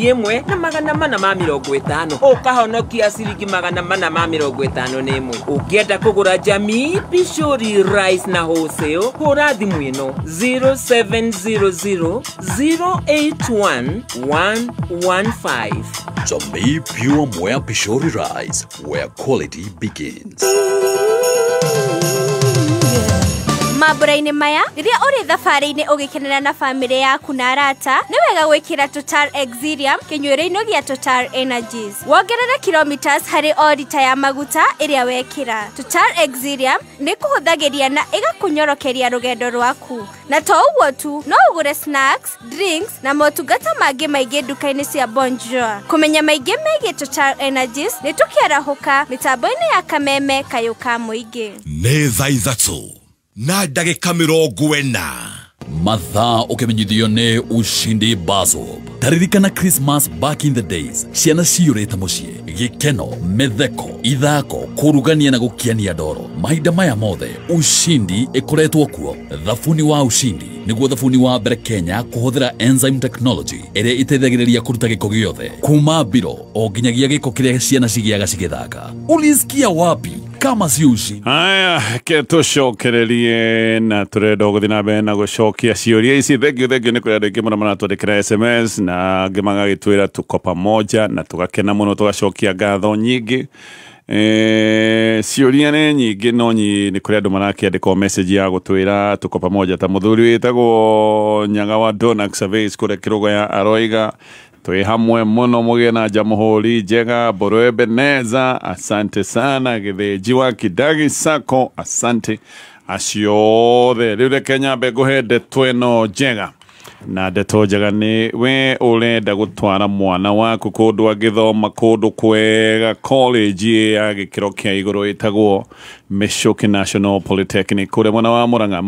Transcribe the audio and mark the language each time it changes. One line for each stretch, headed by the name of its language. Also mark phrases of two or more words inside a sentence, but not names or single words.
Kikuyu: 1,450 ũkahonokia ciringi 451 ũngĩenda kũgũra Jamii Pishori Rice na wholesale hũra thimũ ĩno 0700-081-115.
English: Jamii Pure Mwea Pishori Rice, where quality begins.
Kikuyu: Mambura-inĩ maya rĩrĩa ũrĩ thabarĩ-inĩ ũgĩkenera na famĩlĩ yaku na arata nĩ wega gwĩkĩra Total Exilium kĩnyuĩro-inĩ gĩa Total Energies wongerere kilometers harĩ o lita ya maguta ĩrĩa wekĩra. Total Exilium nĩ kũhũthagĩria na ĩgakũnyorokeria rũgendo rwaku na to ũguo tu no ũgũre
English: snacks, drinks
Kikuyu: na motungata mangĩ maingĩ nduka-inĩ cia Bonjour. Kũmenya maingĩ megiĩ Total Energies nĩ tũkĩarahũka mĩtambo-inĩ ya Kameme kayũ ka mũingĩ. Nĩ thaa ithatũ na ndagĩka 40 mathaa ũkĩmenyithio nĩ Ushindi Bazob.
English: Taririkana Christmas back in the days,
Kikuyu: ciana ciyũrĩte mũciĩ, gĩkeno, mĩtheko, ithako, kũrugania na gũkiania ndoro. Mahinda maya mothe Ushindi ĩkoretwo kuo. Thabuni wa Ushindi nĩguo thabuni wa mbere Kenya kũhũthĩra
English: enzyme technology
Kikuyu: ĩrĩa ĩteithagĩrĩria kũruta gĩko gĩothe kuma mbiro o nginyagia gĩko kĩrĩa ciana cigĩaga cigĩthaka.
Swahili: Ulisikia wapi kama si Ushindi? Haya,
Kikuyu: ke tucokererie na turenda gũthiĩ na mbere na gũcokia ciũria ici. Thengio nĩ kũrĩ andũ aingĩ mũno maratwandĩkĩra SMS na angĩ magagĩtwĩra
Swahili: tuko pamoja
Kikuyu: na tũgakena mũno tũgacokia ngatho nyingĩ. Ciũria nĩ nyingĩ no nĩ kũrĩ andũ marakĩandĩka message ya gũtwĩra
Swahili: tuko pamoja
Kikuyu: ta mũthuri wĩtagwo Nyaga wa Donax Surveys kũrĩa Kĩrũgaya aroiga twĩ hamwe mũno mũgĩe na jamhuri njega.
Swahili: Mbũrũ Ebeneza asante sana. Gĩthĩnji wa Kidagi Sacco asante.
Kikuyu: Acio othe rĩu reke nyambe ngũhe ndeto ĩno njega na ndeto njega nĩ we ũrenda gũtwara mwana waku kũndũ agĩthoma kũndũ kwega college ya gĩkĩro kĩa igũrũ ĩtagwo Mĩcũki National Polytechnic kũrĩa mwena wa Mũrang'a.